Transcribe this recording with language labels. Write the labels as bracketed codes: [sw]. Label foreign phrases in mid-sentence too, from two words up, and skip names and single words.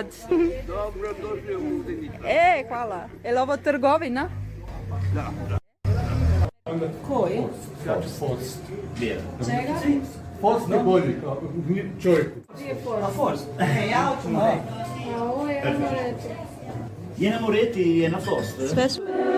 [hr] Dobro došli u Mundini. Hvala. Je li ovo trgovina? Koji? Forst. Čega? Forst je bolji čovjeku. Ja hoću mu reći. [it] Vieni a Moretti e vieni a Fost. [hr] Sve su...